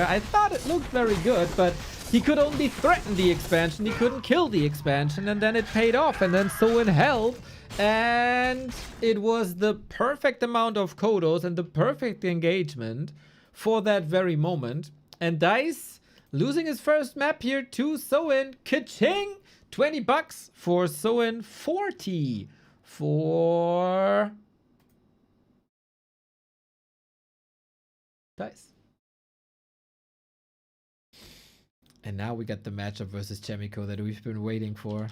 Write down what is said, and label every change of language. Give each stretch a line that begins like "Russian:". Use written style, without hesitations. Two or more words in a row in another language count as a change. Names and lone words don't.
English: I thought it looked very good, but he could only threaten the expansion. He couldn't kill the expansion, and then it paid off. And then Soin held, and it was the perfect amount of Kodos and the perfect engagement for that very moment. And DICE losing his first map here to Soin. Ka-ching! 20 bucks for Soin, 40 for DICE. And now we got the matchup versus Chaemiko that we've been waiting for.